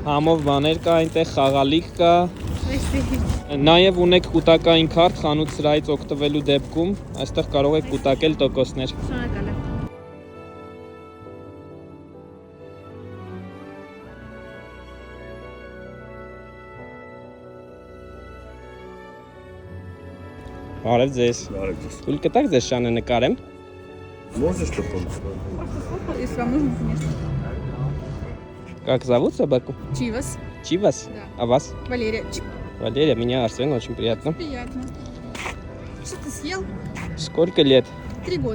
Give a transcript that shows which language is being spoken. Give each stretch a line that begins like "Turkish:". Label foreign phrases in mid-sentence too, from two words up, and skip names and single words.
Armenian: Համով բաներ կա, այնտեղ խաղալիք կա։ Նաև ունեք կուտակային քարտ խանութ սրահից օգտվելու դեպքում, այստեղ կարող եք կուտակել տոկոսներ։ Շնորհակալ եմ։ Բարև ձեզ։ Թույլ կտաք ձեզ շանը նկարեմ։
Russian: Можешь потом? Если вам нужно, конечно. Как зовут собаку? Чивас. Чивас? Да. А вас? Валерия. Валерия, меня Арсен, очень приятно. Приятно. Что ты съел? Сколько лет? 3 года.